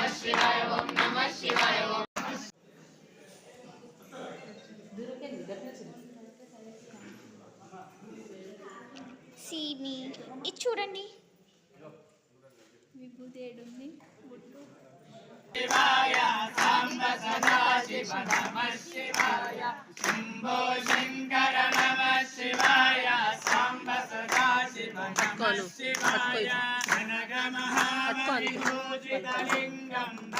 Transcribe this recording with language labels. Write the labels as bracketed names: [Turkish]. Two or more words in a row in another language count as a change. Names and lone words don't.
[Sanskrit] शिवाय ओम नमः शिवाय ओम [Telugu] సీని ఇది చూడండి విభూతి ఏడుంది బొట్టు [Sanskrit] शिवाय सांब सदा शिव नमः शिवाय शंभो शंकर नमः शिवाय सांब सदा शिव नमः शिवाय अनघ महाविभूषितलिंगं